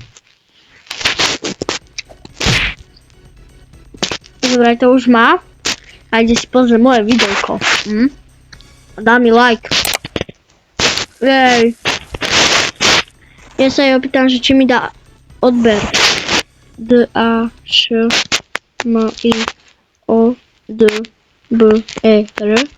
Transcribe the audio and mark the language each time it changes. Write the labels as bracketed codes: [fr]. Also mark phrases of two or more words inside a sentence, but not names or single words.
[sk] Dobre, to už má. A ide si pozrieť moje videjko. Dá mi like. Jej. Ja sa jej opýtam, že či mi dá odber. D-A-Š-M-I-O-D-B-E-R.